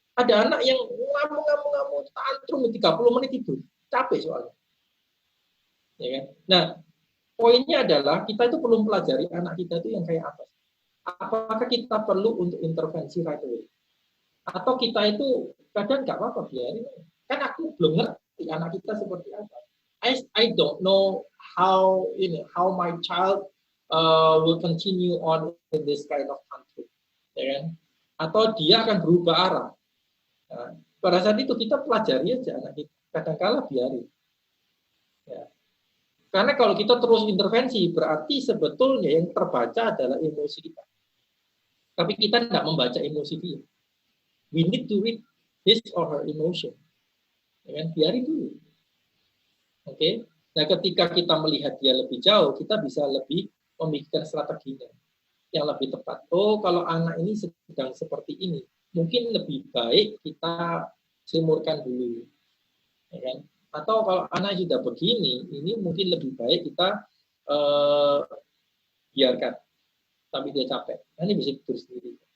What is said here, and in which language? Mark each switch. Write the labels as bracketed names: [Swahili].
[Indonesian] Ada anak yang ngamuk, tantrum 30 menit tidur, capek soalnya. Ya kan? Nah, poinnya adalah kita itu perlu pelajari anak kita itu yang kayak apa. Apakah kita perlu untuk intervensi [English] right away? [Indonesian] Atau kita itu kadang nggak apa-apa biarin. Kan aku belum ngerti anak kita seperti apa. [English] I don't know how my child will continue on in this kind of country, ya kan? [Indonesian] Atau dia akan berubah arah. Nah, pada saat itu kita pelajari aja anak kita. Kadang-kala biarin. Ya. Karena kalau kita terus intervensi, berarti sebetulnya yang terbaca adalah emosi kita. Tapi kita tidak membaca emosi dia. [English] We need to read his or her emotion. [Indonesian] Ya kan? Biarin dulu. Oke. Nah, ketika kita melihat dia lebih jauh, kita bisa lebih memikirkan strateginya yang lebih tepat. Oh, kalau anak ini sedang seperti ini, mungkin lebih baik kita semurkan dulu, ya kan? Atau kalau anak sudah begini, ini mungkin lebih baik kita biarkan, tapi dia capek. Nanti bisa tidur sendiri.